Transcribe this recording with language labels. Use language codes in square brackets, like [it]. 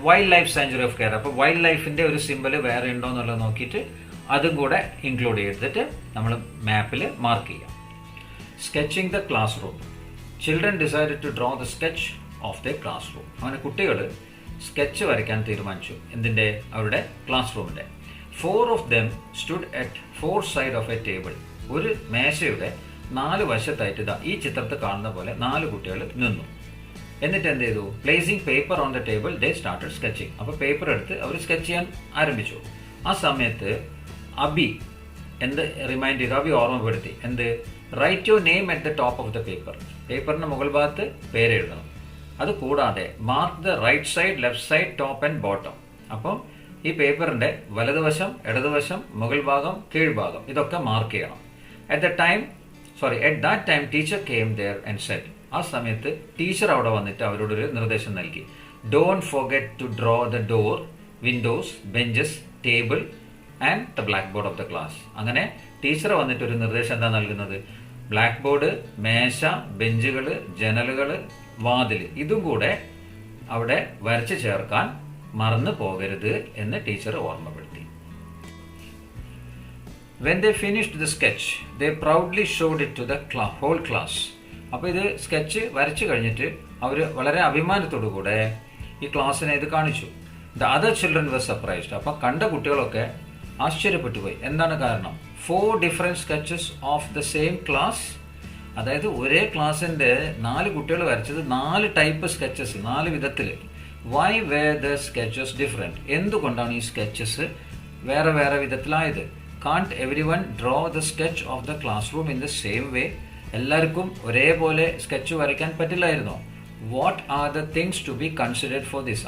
[ml] Wild life sanctuary of Kerala. അപ്പോൾ wild ലൈഫിന്റെ ഒരു സിമ്പൽ വേറെ ഉണ്ടോ എന്നുള്ളത് നോക്കിയിട്ട് അതും കൂടെ ഇൻക്ലൂഡ് ചെയ്തിട്ട് നമ്മൾ മാപ്പിൽ മാർക്ക് ചെയ്യാം. [en] Sketching the class room. Children decided to draw the sketch of the class room. [ml] അങ്ങനെ കുട്ടികൾ സ്കെച്ച് വരയ്ക്കാൻ തീരുമാനിച്ചു. എന്തിൻ്റെ? അവരുടെ ക്ലാസ് റൂമിൻ്റെ. [en] 4 of them stood at 4 sides of a table. [ml] ഒരു മേശയുടെ 4 വശത്തായിട്ട് ഇതാ ഈ ചിത്രത്തിൽ കാണുന്ന പോലെ 4 കുട്ടികൾ നിന്നു. എന്നിട്ട് എന്ത് ചെയ്തു? [en] Placing paper on the table they started sketching. [ml] അപ്പോൾ പേപ്പർ എടുത്ത് അവർ സ്കെച്ച് ചെയ്യാൻ ആരംഭിച്ചു. ആ സമയത്ത് അബി എന്ത് റിമൈൻഡ് ചെയ്തു? അബി ഓർമ്മപ്പെടുത്തി. എന്ത്? [en] Write your name at the top of the paper. [ml] പേപ്പറിന്റെ മുകൾ ഭാഗത്ത് പേരെഴുതണം. അത് കൂടാതെ [en] Mark the right side, left side, top and bottom. [ml] അപ്പം ഈ പേപ്പറിന്റെ വലതുവശം, ഇടതുവശം, മുകൾ ഭാഗം, കീഴ്ഭാഗം ഇതൊക്കെ മാർക്ക് ചെയ്യണം. [en] At that time teacher came there and said. [ml] ആ സമയത്ത് ടീച്ചർ അവിടെ വന്നിട്ട് അവരോടൊരു നിർദ്ദേശം നൽകി. [en] Don't forget to draw the door, windows, benches, table and the blackboard of the class. [ml] അങ്ങനെ ടീച്ചർ വന്നിട്ട് ഒരു നിർദ്ദേശം എന്താ നൽകുന്നത്? ബ്ലാക്ക് ബോർഡ്, മേശ, ബെഞ്ചുകൾ, ജനലുകൾ, വാതിൽ ഇതും കൂടെ അവിടെ വരച്ച് ചേർക്കാൻ മറന്നു പോകരുത് എന്ന് ടീച്ചർ ഓർമ്മപ്പെടുത്തി. [en] When they finished the sketch, they proudly showed it to the whole class. [ml] അപ്പോൾ ഇത് സ്കെച്ച് വരച്ചു കഴിഞ്ഞിട്ട് അവർ വളരെ അഭിമാനത്തോടു കൂടെ ഈ ക്ലാസ്സിനെ ഇത് കാണിച്ചു. [en] The other children were surprised. [ml] അപ്പോൾ കണ്ട കുട്ടികളൊക്കെ ആശ്ചര്യപ്പെട്ടു പോയി. എന്താണ് കാരണം? [en] 4 different sketches of the same class. [ml] അതായത് ഒരേ ക്ലാസ്സിന്റെ 4 കുട്ടികൾ വരച്ചത് 4 ടൈപ്പ് സ്കെച്ചസ്, 4 വിധത്തിൽ. [en] Why were the sketches different? [ml] എന്തുകൊണ്ടാണ് ഈ സ്കെച്ചസ് വേറെ വേറെ വിധത്തിലായത്? [en] Can't everyone draw the sketch of the class room in the same way? [ml] എല്ലാവർക്കും ഒരേപോലെ സ്കെച്ച് വരയ്ക്കാൻ പറ്റില്ലായിരുന്നോ? [en] What are the things to be considered for this?